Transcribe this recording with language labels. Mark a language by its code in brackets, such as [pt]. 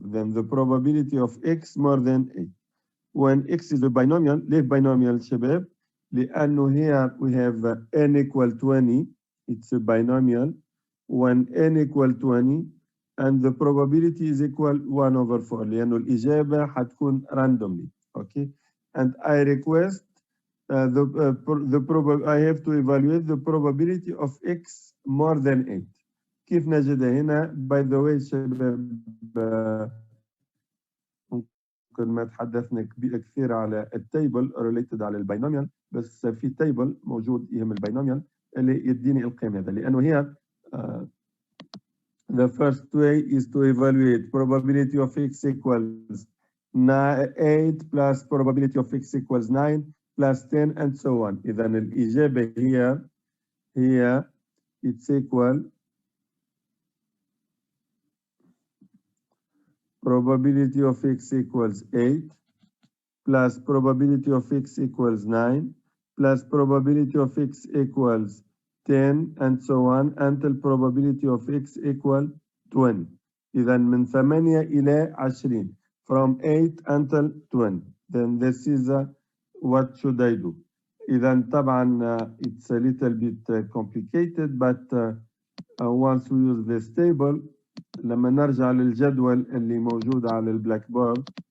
[en] Then the probability of x more than 8. When x is a binomial, [ar] ليه [en] binomial [ar] شباب؟ لأنه [en] here we have n equal 20, it's a binomial. When n equal 20, and the probability is equal 1 over 4 [ar] لأنه الإجابة حتكون [en] randomly. Okay, and I request I have to evaluate the probability of x more than 8. [ar] كيف نجدها هنا؟ [en] by the way [ar] شباب ممكن ما تحدثنا كثير على التيبل related على الباينوميال، بس في تيبل موجود يهم الباينوميال اللي يديني القيم هذا، لأنه هي [en] the first way is to evaluate probability of x equals 8 plus probability of x equals 9 plus 10 and so on. [ar] إذا الإجابة هي [en] it's equal probability of x equals 8 plus probability of x equals 9 plus probability of x equals 10 and so on until probability of x equal 20. [ar] إذا من 8 إلى 20 [en] from 8 until 20. Then this is what should I do. [ar] إذا طبعا [en] it's a little bit complicated, but once we use this table [ar] لما نرجع للجدول اللي موجود على البلاك بورد